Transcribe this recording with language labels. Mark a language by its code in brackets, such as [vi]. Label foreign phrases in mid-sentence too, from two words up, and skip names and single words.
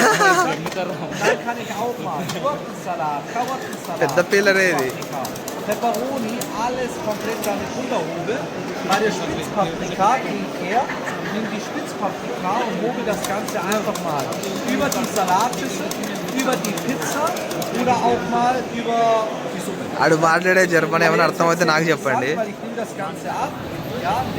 [de] Dann kann ich auch mal Gurkensalat, Karottensalat, Pepperoni, alles komplett an die Unterhube. Bei der Spitzpaprika gehe ich her, nehme die Spitzpaprika und hobel das Ganze einfach mal über die Salatschüssel, über die Pizza oder auch mal über die Suppe. [te] ఆడు మాట్లాడే జర్మనీ ఏమైనా అర్థమైతే నాకు చెప్పండి. [de] Weil ich nehme das Ganze ab. Ja,